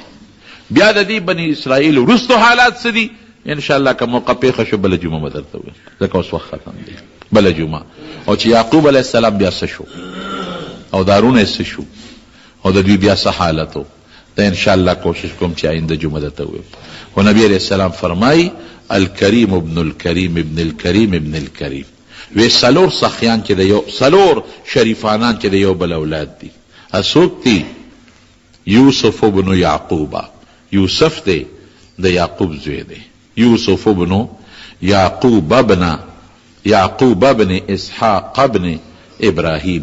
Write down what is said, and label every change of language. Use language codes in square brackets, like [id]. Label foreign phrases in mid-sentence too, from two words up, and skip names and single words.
[ps] بیا د دې بني اسرائیل وروستو حالات څه دي [ar] ان شاء الله [ps] که موقع پیښه شو بله جمعه به درته وایي، ځکه اوس وخت ختم دی. بله جمعه. او چې یعقوب [ar] علیه السلام [ps] بیا څه شو او دارونه څه شو او د دوی بیا څه حالت و، دا [ar] ان شاء الله [ps] کوشش کوم چې آینده جمعه درته ووایم. خو نبی [ar] علیه السلام [ps] فرمایي [ar] الکریم ابن الکریم ابن الکریم ابن الکریم. [ps] وی 4 سخیان چې د یو 4 شریفانان چې د یو بل اولاد دي. اسوک دی یوسف ابن یعقوب. یوسف دی د یعقوب زوی دی. یوسف ابن یعقوب ابن یعقوب ابن اسحاق ابن ابراهیم.